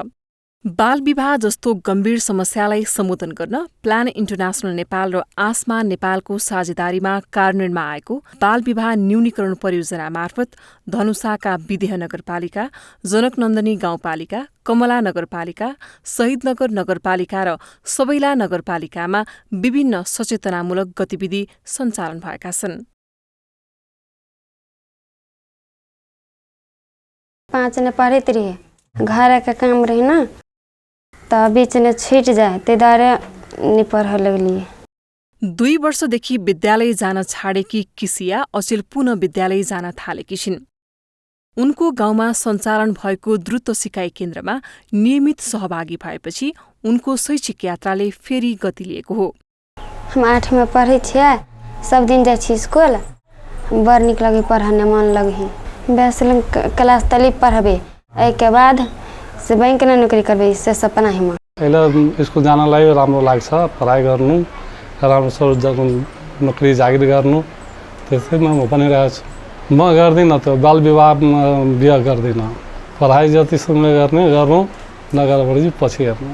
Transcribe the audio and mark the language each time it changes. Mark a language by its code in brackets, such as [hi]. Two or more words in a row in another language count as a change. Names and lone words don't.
[ne] बाल विवाह जस्तो गम्भीर समस्यालाई सम्बोधन गर्न प्लान इन्टरनेशनल नेपाल र आसमा नेपालको साझेदारीमा कार्यान्वयनमा आएको बाल विवाह न्यूनीकरण परियोजना मार्फत धनुषाका विदेह नगरपालिका, जनकनन्दनी गाउँपालिका, कमला नगरपालिका, शहीदनगर नगरपालिका र सबैला नगरपालिकामा विभिन्न सचेतनामूलक गतिविधि सञ्चालन भएका छन्। [mai] 5 ने पढ़त रहे, घर का काम रहे ना, तो बीच में छूट जाए त्यही नि पढ लगलिए। [ne] 2 वर्षदेखि विद्यालय जान छाडेकी किसिया अचेल पुनः विद्यालय जान थालेकी छिन्। उनको गाउँमा सञ्चालन भएको द्रुत सिकाइ केन्द्रमा नियमित सहभागी भएपछि उनको शैक्षिक यात्राले फेरि गति लिएको हो। [mai] हम 8 में पढ़े छियै, सब दिन जाइ छी स्कूल, बड़ निक लगे पढ़ने मन लगे। बैचलर क्लास तली पढ़बे, एहि के बाद से बैंक में नौकरी करबे, से सपना है। [ne] अहिले स्कुल जानलाई राम्रो लाग्छ, पढाइ गर्नु, राम्रो नोकरी जागिर गर्नु, त्यसैमा म पनि रहेको छु। म गर्दिनँ त्यो बाल विवाह बिहा गर्दिनँ, पढाइ जतिसम्म गर्नु नगरेपछि पछि हेर्नु।